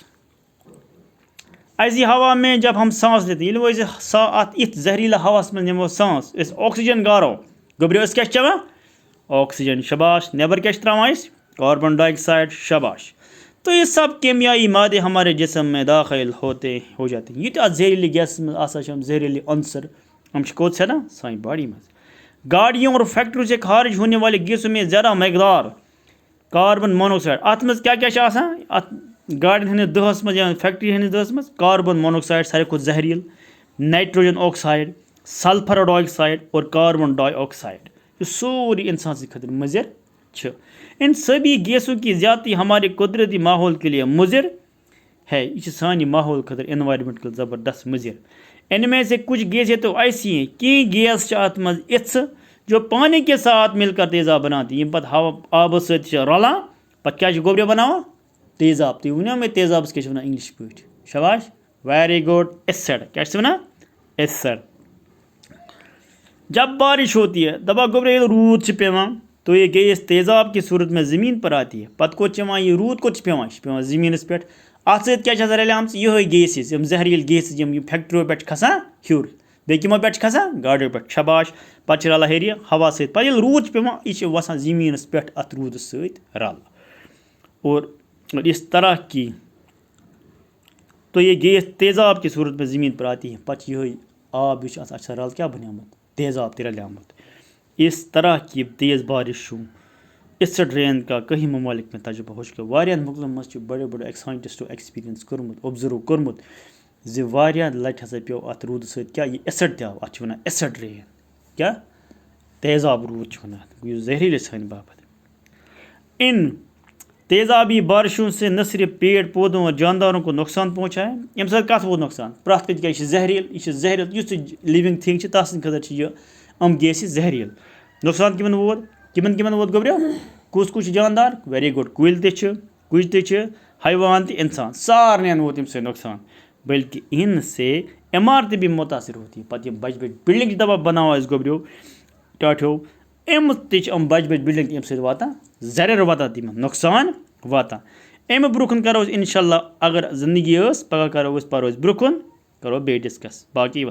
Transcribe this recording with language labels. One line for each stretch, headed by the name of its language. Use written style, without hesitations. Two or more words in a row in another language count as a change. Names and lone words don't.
Urdu: ایسی ہوا میں جب ہم سانس لیتے ہیں,
Kashmiri: ییٚلہِ أسۍ اتھ یِتھ زہریلا ہواس منٛز نِمو سانس, أسۍ آکسیجن گارو, گوٚبرِو أسۍ کیٛاہ چھِ چٮ۪وان آکسیجن, شباش. نیبر کیا تراوان أسۍ کاربن ڈائی آکسائڈ, شاباش.
Urdu: تو یہ سب کیمیائی مادے ہمارے جسم میں داخل ہو جاتے ہیں. یہ تو زہریلی گیس میں آسان زہریلی عنصر ہم کوت سے نا سانی باڈی میں. گاڑیوں اور فیکٹریوں سے خارج ہونے والے گیسوں میں زیادہ مقدار کاربن مونوکسائڈ.
Kashmiri: ات مز کیا آسان ات گاڑین ہندس دہس مز یا فیکٹری ہندس دہس مز کاربن مونوکسائڈ ساروی کھۄتہٕ زہریل,
Urdu: نائٹروجن آکسائڈ, سلفر ڈائی آکسائڈ اور کاربن ڈائی آکسائڈ.
Kashmiri: یہ سوری انسان سے خطر مضر چھِ.
Urdu: ان سبھی گیسوں کی زیادتی ہمارے قدرتی ماحول کے لیے مضر ہے.
Kashmiri: یہ سانی ماحول خطر
Urdu: انوائرمنٹ کے زبردست مضر. ان میں سے کچھ گیسیں تو ایسی ہیں کہ
Kashmiri: گیس ات مز اِژھ
Urdu: جو پانی کے ساتھ مل کر تیزاب بناتی ہیں.
Kashmiri: پتہ آب سۭتۍ چھِ رلان, پتہ کیا گوبرِ بناوان تیزاب. تُہۍ ؤنِو مےٚ تیزابس کیٛاہ چھِ وَنان انگلش پٲٹھۍ؟ شاباش,
English: very good,
Kashmiri: ایسڈ. کیا چھِ وَنان ایسڈ.
Urdu: جب بارش ہوتی ہے,
Kashmiri: دپا گوبرے ییٚلہِ روٗد چھِ پیوان
Urdu: تو یہ گیس تیزاب کی صورت میں زمین پر آتی ہے.
Kashmiri: پتہ کوٚت چھِ یِوان, یہ روٗد کوٚت چھِ پیوان, یہ پیوان زمینس پٮ۪ٹھ. اتھ سۭتۍ کیٛاہ چھِ آسان رلیمٕژ یِہے گیسز, یِم زہریل گیسز یِم فیکٹریو پٮ۪ٹھ چھِ کھسان ہیوٚر, بیٚیہِ کِمو پٮ۪ٹھ چھِ کھسان گاڑیو پٮ۪ٹھ. شاباش. پتہٕ چھِ رلان ہیٚرِ ہوا سۭتۍ. پتہٕ ییٚلہِ روٗد چھِ پیوان یہِ چھِ وسان زمینس پٮ۪ٹھ اتھ روٗدس سۭتۍ رل.
Urdu: اور اس طرح کی تو یہ گیس تیزاب کی صورت میں زمین پر آتی ہے.
Kashmiri: پتہٕ چھِ یِہے آب یُس چھُ آسان اَتھ چھِ رل کیٛاہ بنیومُت, تیزاب تہِ رلیومُت.
Urdu: اس طرح کی تیز بارشوں
English: acid rain
Urdu: کا کئی ممالک میں تجربہ ہو چکا.
Kashmiri: واریاہن ملکن منٛز چھُ بڑے بڑے سائنٹسٹو ایکسپیرینس کوٚرمُت, اوبزرو کوٚرمُت زِ واریاہ لٹہِ ہسا پیو اتھ روٗدٕ سۭتۍ کیٛاہ یہِ ایسڈ تہِ آو. اتھ چھِ ونان
English: acid rain,
Kashmiri: کیٛاہ تیزاب روٗد چھِ ونان اتھ, یُس زہریلے سانہِ باپتھ.
Urdu: ان تیزابی بارشوں سے نہ صرف پیڑ پودوں اور جانداروں کو نقصان پہنچا ہے.
Kashmiri: امہِ سۭتۍ کتھ ووت نقصان پرٛٮ۪تھ کُنہِ کیٛاہ یہِ چھِ زہریل, یہِ چھِ زہریل, یُس تہِ
English: living thing
Kashmiri: چھِ تتھ سٕنٛدِ خٲطرٕ چھِ یہِ یِم گیسہِ زہریل. نقصان کمن ووت, کمن ووت گوبرو, کُس چھِ جاندار,
English: very good,
Kashmiri: کُلۍ تہِ چھِ, کُج تہِ چھِ, حیوان تہِ, انسان, سارنٕے ووت امہِ سۭتۍ نقصان.
Urdu: بلکہ ان سے عمارتیں بھی متاثر ہوتی ہیں.
Kashmiri: پتہٕ یِم بجہِ بجہِ بلڈنگ چھِ دپان بناوان أسۍ گوبرو ٹاٹھیو, اَمہِ تہِ چھِ یِم بجہِ بجہِ بلڈنگ امہِ سۭتۍ واتان زرٮ۪ر واتان تِمن, نقصان واتان. اَمہِ برونٛہہ کُن کرو أسۍ
Arabic: انشاء اللہ,
Kashmiri: اگر زندگی ٲس پگہہ کرو أسۍ پرو أسۍ برونٛہہ کُن, کرو بیٚیہِ ڈسکس باقی.